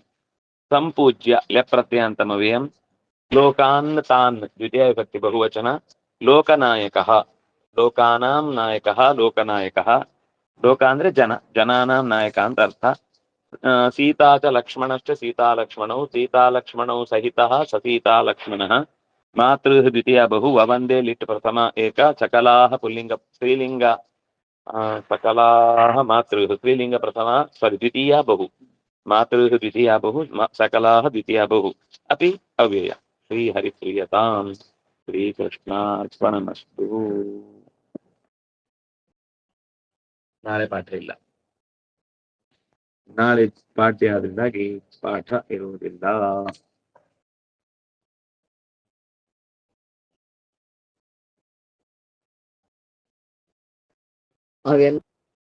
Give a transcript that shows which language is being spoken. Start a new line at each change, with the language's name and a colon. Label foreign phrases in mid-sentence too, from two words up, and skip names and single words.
Sanskrit: ಸಂಪೂಜ್ಯ ಲೆಪ್ರತ್ಯಂತಮವ್ಯಯಂ ಲೋಕಾನ್ ತಾನ್ ದ್ವಿತೀಯ ವಿಭಕ್ತಿ ಬಹುವಚನ ಲೋಕನಾಯಕಃ ಲೋಕಾನಾಂ ನಾಯಕಃ ಲೋಕನಾಯಕಃ.
Kannada: ಲೋಕ ಅಂದ್ರೆ ಜನ,
Sanskrit: ಜನಾನಾಂ ನಾಯಕ
Kannada: ಅಂತ ಅರ್ಥ.
Sanskrit: ಸೀತಾ ಚ ಲಕ್ಷ್ಮಣಶ್ಚ ಸೀತಾಲಕ್ಷ್ಮಣೌ ಸೀತಾಲಕ್ಷ್ಮಣೌ ಸಹಿತಃ ಸಸೀತಾಲಕ್ಷ್ಮಣಃ. ಮಾತೃ ದ್ವಿತೀಯ ಬಹು ವವಂದೇ ಲಿಟ್ ಪ್ರಥಮ ಏಕ ಚಕಲಾಹ ಪುಲ್ಲಿಂಗ ಸ್ತ್ರೀಲಿಂಗ सकलाः मातृः स्त्रीलिंग प्रथमा द्वितीया बहु मातृः द्वितीया बहु सकलाः द्वितीया बहु अपि अव्यय. श्रीहरिप्रियताम्. ಶ್ರೀಕೃಷ್ಣಾರ್ಪಣಮಸ್ತು.
Kannada: ನಾಳೆ ಪಾಠ ಇಲ್ಲ. ನಾಳೆ ಪಾಠ್ಯ ಆದ್ರಿಂದಾಗಿ ಪಾಠ ಇರುವುದಿಲ್ಲ. ಹಾಗೆ